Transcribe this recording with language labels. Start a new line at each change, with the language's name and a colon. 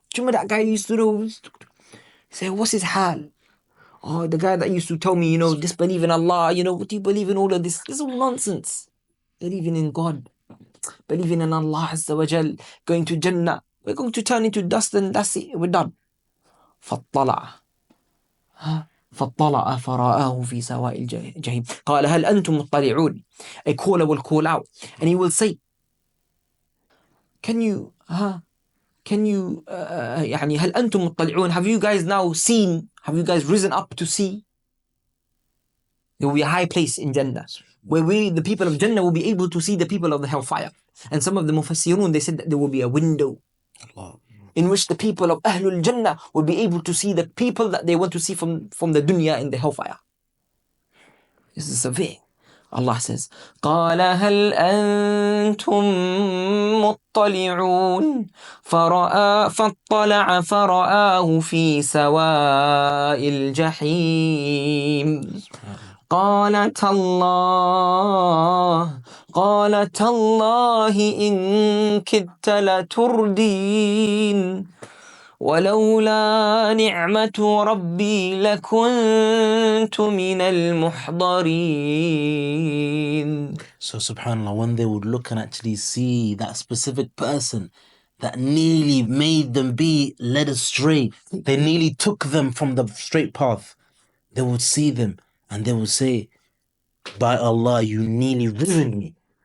English: Do you remember that guy who used to know? Say, what's his hal? Oh, the guy that used to tell me, disbelieve in Allah, what do you believe in all of this? This is all nonsense. Believing in God. Believing in Allah Azza wa Jal. Going to Jannah. We're going to turn into dust and that's it. We're done.
Arabic: فَطَّلَعَ. فاطلع فرآه في سواء الجحيم قال هل أنتم مطلعون.
English: A caller will call out and he will say, can you
Arabic: يعني هل أنتم مطلعون,
English: have you guys now seen, have you guys risen up to see? There will be a high place in Jannah where the people of Jannah will be able to see the people of the Hellfire. And some of the Mufassirun, they said that there will be a window in which the people of Ahlul Jannah will be able to see the people that they want to see from the dunya in the Hellfire. This is severe. Allah says,
Arabic: قال هل أنتم مطلعون فاطلع فرآه في سواء الجحيم قال تالله إن كدت لتردين ولولا نعمة ربي لكنت من المحضرين.
English: So subhanAllah, when they would look and actually see that specific person that nearly made them be led astray, they nearly took them from the straight path, they would see them and they would say, by Allah, you nearly ruined me.